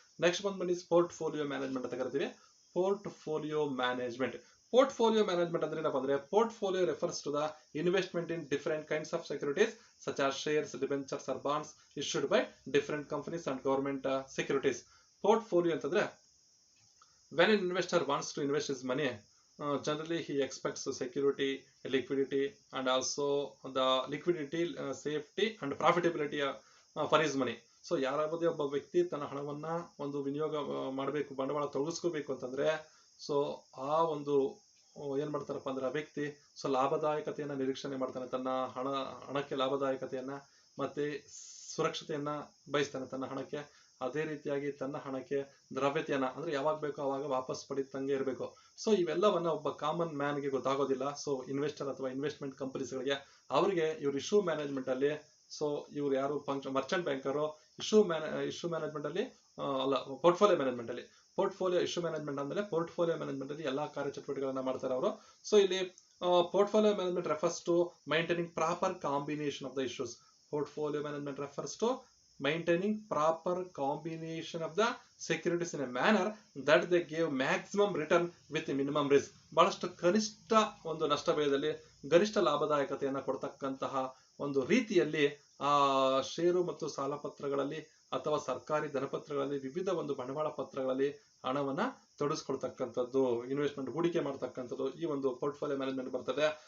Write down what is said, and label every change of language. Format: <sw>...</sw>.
<kn>Next ಬಂದ್ಬಿಟ್ಟು portfolio management ಅಂತ ಕರಿತೀವಿ. ಪೋರ್ಟ್ಫೋಲಿಯೋ ಮ್ಯಾನೇಜ್ಮೆಂಟ್ ಅಂದ್ರೆ ಏನಪ್ಪ ಅಂದ್ರೆ,</kn> <en>Portfolio refers to the investment in different kinds of securities such as shares, debentures or bonds issued by different companies and government securities. Portfolio ಅಂತಂದ್ರೆ when an investor wants to invest his money, generally he expects security, liquidity and also the liquidity, safety and profitability for his money.</en> <kn>So ಯಾರಾವುದೇ ಒಬ್ಬ ವ್ಯಕ್ತಿ ತನ್ನ ಹಣವನ್ನ ಒಂದು ವಿನಿಯೋಗ ಮಾಡಬೇಕು, ಬಂಡವಾಳ ತೊಡಗಿಸ್ಕೋಬೇಕು ಅಂತಂದ್ರೆ, ಸೊ ಆ ಒಂದು ಏನ್ ಮಾಡ್ತಾರಪ್ಪ ಅಂದ್ರೆ, ಆ ವ್ಯಕ್ತಿ ಸೊ ಲಾಭದಾಯಕತೆಯನ್ನ ನಿರೀಕ್ಷಣೆ ಮಾಡ್ತಾನೆ. ತನ್ನ ಹಣಕ್ಕೆ ಲಾಭದಾಯಕತೆಯನ್ನ ಮತ್ತೆ ಸುರಕ್ಷತೆಯನ್ನ ಬಯಸ್ತಾನೆ ತನ್ನ ಹಣಕ್ಕೆ. ಅದೇ ರೀತಿಯಾಗಿ ತನ್ನ ಹಣಕ್ಕೆ ದ್ರವ್ಯತೆಯನ್ನ ಅಂದ್ರೆ ಯಾವಾಗ ಬೇಕೋ ಅವಾಗ ವಾಪಸ್ ಪಡಿತಂಗೆ ಇರಬೇಕು. ಸೊ ಇವೆಲ್ಲವನ್ನ ಒಬ್ಬ ಕಾಮನ್ ಮ್ಯಾನ್ಗೆ ಗೊತ್ತಾಗೋದಿಲ್ಲ. ಸೊ ಇನ್ವೆಸ್ಟರ್ ಅಥವಾ ಇನ್ವೆಸ್ಟ್ಮೆಂಟ್ ಕಂಪನೀಸ್ಗಳಿಗೆ, ಅವರಿಗೆ ಇವ್ರು ಇಶ್ಯೂ ಮ್ಯಾನೇಜ್ಮೆಂಟ್ ಅಲ್ಲಿ, ಸೊ ಇವ್ರು ಯಾರು ಮರ್ಚೆಂಟ್ ಬ್ಯಾಂಕರು ಇಶ್ಯೂ ಮ್ಯಾನೇಜ್ಮೆಂಟ್ ಅಲ್ಲಿ ಅಲ್ಲ, ಪೋರ್ಟ್ಫೋಲಿಯೋ ಮ್ಯಾನೇಜ್ಮೆಂಟ್ ಅಲ್ಲಿ. ಪೋರ್ಟ್ಫೋಲಿಯೋ ಇಶ್ಯೂ ಮ್ಯಾನೇಜ್ಮೆಂಟ್ ಅಂದ್ರೆ ಪೋರ್ಟ್ಫೋಲಿಯೋ ಮ್ಯಾನೇಜ್ಮೆಂಟ್ ಅಲ್ಲಿ ಎಲ್ಲಾ ಕಾರ್ಯಚಟುವಟಿಕೆಗಳನ್ನ ಮಾಡ್ತಾರೆ ಅವರು.</kn> <en>So ಇಲ್ಲಿ portfolio management refers to maintaining proper combination of the issues. Portfolio management refers to maintaining proper combination of the securities in a manner that they give maximum return with minimum risk.</en> <kn>ಬಹಳಷ್ಟು ಕನಿಷ್ಠ ಒಂದು ನಷ್ಟ ಭಯದಲ್ಲಿ ಗರಿಷ್ಠ ಲಾಭದಾಯಕತೆಯನ್ನ ಕೊಡ್ತಕ್ಕಂತಹ ಒಂದು ರೀತಿಯಲ್ಲಿ ಆ ಷೇರು ಮತ್ತು ಸಾಲ ಪತ್ರಗಳಲ್ಲಿ ಅಥವಾ ಸರ್ಕಾರಿ ಧನಪತ್ರಗಳಲ್ಲಿ, ವಿವಿಧ ಒಂದು ಬಂಡವಾಳ ಪತ್ರಗಳಲ್ಲಿ ಹಣವನ್ನ ತೊಡಗಿಸ್ಕೊಳ್ತಕ್ಕಂಥದ್ದು, ಇನ್ವೆಸ್ಟ್ಮೆಂಟ್ ಹೂಡಿಕೆ ಮಾಡ್ತಕ್ಕಂಥದ್ದು ಈ ಒಂದು ಪೋರ್ಟ್ಫೋಲಿಯೋ ಮ್ಯಾನೇಜ್ಮೆಂಟ್ ಬರ್ತದೆ.</kn>